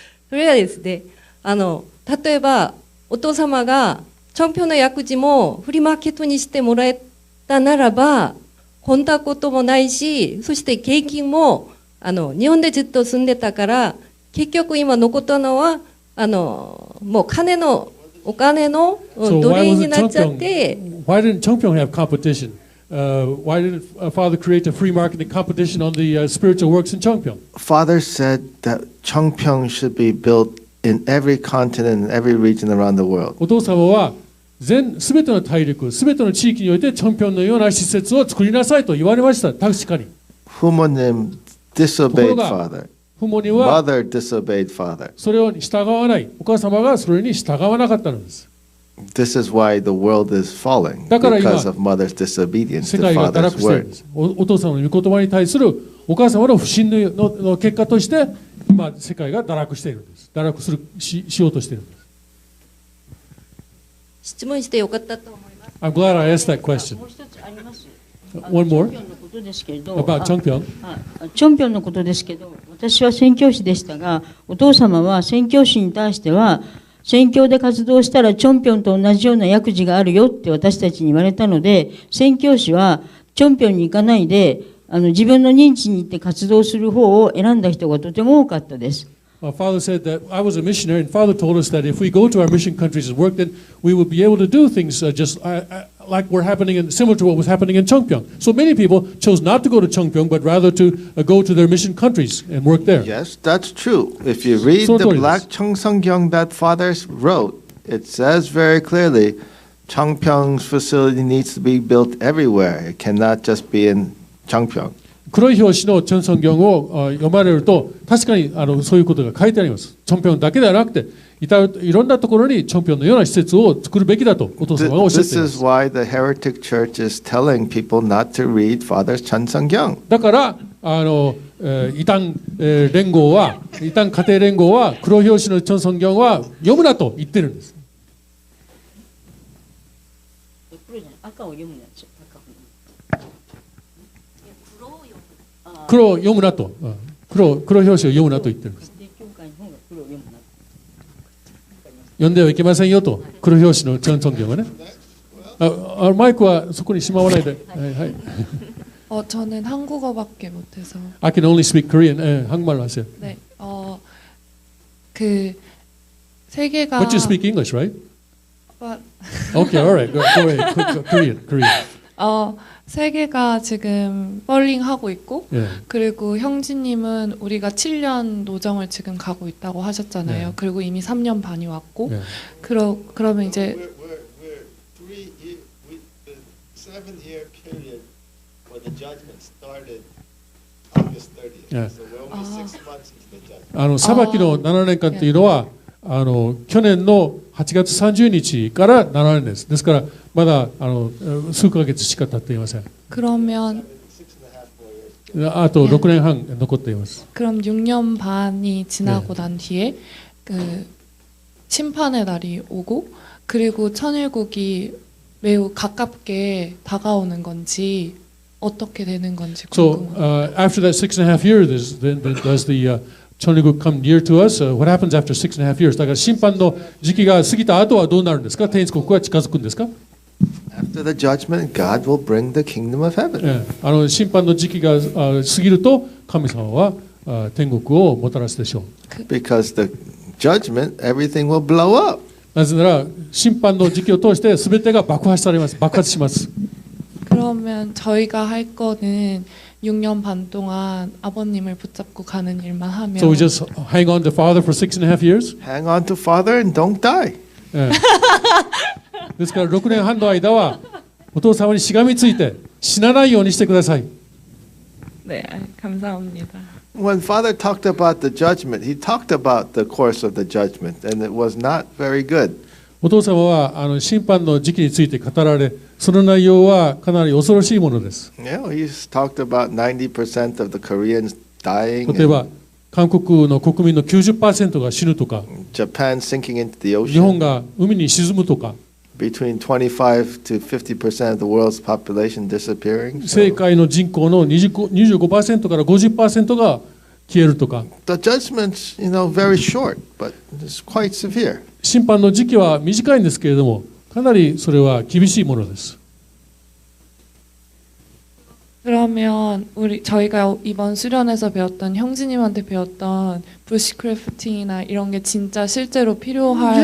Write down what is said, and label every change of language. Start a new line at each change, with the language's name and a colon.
Japanese: それがですね、例えばお父様が청평の薬事もフリーマーケットにしてもらえたならばこんなこともないし、そして景気も日本でずっと住んでたから結局今残ったのはもうお金の奴隷になっちゃって。
English: Why didn't 청평 have competition? Why didn't Father create a free marketing competition on the spiritual works in 청평? Father said that Chongpyeong should be built in every continent, in every region around the world.
Japanese: お父様はすべての大陸、すべての地域において청평のような施設を作りなさいと言われました。確かに。
English: 부모님 disobeyed father.
Japanese: 父母には
English: Mother disobeyed father.
Japanese: それを従わない。お母様がそれに従わなかったのです。
English: This is why the world is falling,
Japanese: だから今
English: because of mother's disobedience
Japanese: 世
English: to
Japanese: 界が堕
English: father's
Japanese: 落しているん
English: word.
Japanese: です。お父様の御言葉に対するお母様の不信の結果として今世界が堕落しているんです。堕落しようとしているんです。質問してよかったと思います。
English: I'm glad I asked that question.
Japanese: もう一つあります。
English: One more
Japanese: チョンピョンのことですけれど、
English: about 청평.
Japanese: チョンピョンのことですけど、私は宣教師でしたが、お父様は宣教師に対しては、宣教で活動したらチョンピョンと同じような薬事があるよって私たちに言われたので、宣教師はチョンピョンに行かないで、自分の認知に行って活動する方を選んだ人がとても多かったです。
English: Father said that I was a missionary, and Father told us that if we go to our mission countries and work, then we would be able to do things just like were happening similar to what was happening in Cheongpyeong. So many people chose not to go to Cheongpyeong, but rather to go to their mission countries and work there. Yes, that's true. If you read the Black Cheongseongyang that Father wrote, it says very clearly, Cheongpyeong's facility needs to be built everywhere. It cannot just be in Cheongpyeong.
Japanese: 黒い表紙のチョンソンギョンを読まれると確かにそういうことが書いてあります。チョンピョンだけではなくていろんなところにチョンピョンのような施設を作るべきだとお父様がおっしゃっています。
English: This is why the heretic church is telling people not to read Father's Cheonseongyang.
Japanese: だから異端連合は異端家庭連合は黒表紙のチョンソンギョンは読むなと言ってるんです。赤を読むなでしょ。黒を読むなと、黒表紙を読むなと言ってるんです。読んではいけませんよと、黒表紙のチョンソンギョンはね。マイクはそこにしまわないで。はい。
Korean: 저는 한국어밖에 못해서.
English: I can only speak Korean.
Korean: 한국말로 하세요. 네. 그 세계가.
English: But you speak English, right? But. Okay, all right. Go ahead. Korean.
Korean: 세계가 지금 펄링하고 있고 예. 그리고 형제님은 우리가 7년 노정을 지금 가고 있다고 하셨잖아요. 예. 그리고 이미 3년 반이 왔고 예. 그러면 이제
English: the 7-year period for the judgment started August 30th.
Korean: 예.
English: So we're only 6 months into the judgment.
Japanese: 裁きの7年間というのは去年の8月30日から7年です。ですからまだ数ヶ月しか経っていません。
Korean: 그러면
Japanese: あと6年半残っています。
Korean: 그럼 6년 반이 지나고 난 뒤에 그 심판의 날이 오고 그리고 천일국이 매우 가깝게 다가오는 건지 어떻게 되는 건지 궁금해요.
English: So after that 6.5 years, then does the 천일국 come near to us? What happens after 6.5 years?
Japanese: だから審判の時期が過ぎた後はどうなるんですか？天国は近づくんですか？
English: After the judgment, God will bring the kingdom of heaven.
Japanese: 審判の時期が過ぎると神様は天国をもたらすでしょう。
English: Because the judgment, everything will blow up.
Japanese: なぜなら審判の時期を通して全てが爆発します。
Korean: 그러면 저희가 할 거는 6년 반 동안 아버님을 붙잡고 가는 일만 하면.
English: So we just hang on to Father for 6.5 years. Hang on to Father and don't die.
Japanese: ですから6年半の間はお父様にしがみついて死なないようにしてください。
Korean: 네, 감사합니다.
English: When Father talked about the judgment, he talked about the course of the judgment, and it was not very good.
Japanese: お父様は審判の時期について語られ、その内容はかなり恐ろしいものです。
English: He's talked about 90% of the Koreans dying.
Japanese: 例えば韓国の国民の 90% が死ぬとか、
English: Japan sinking into the
Japanese: 日本
English: ocean.
Japanese: が海に沈むとか、
English: Between 25 to 50% of the world's population disappearing.
Japanese: 世界の人口の 25% から 50% が消えるとか。
English: The judgment's, very short, but it's quite severe.
Japanese: 審判の時期は短いんですけれども、かなりそれは厳しいものです。
Korean: 그러면 저희가 이번 수련에서 배웠던 형제님한테 배웠던 부시크래프팅이나 이런 게 진짜 실제로 필요할.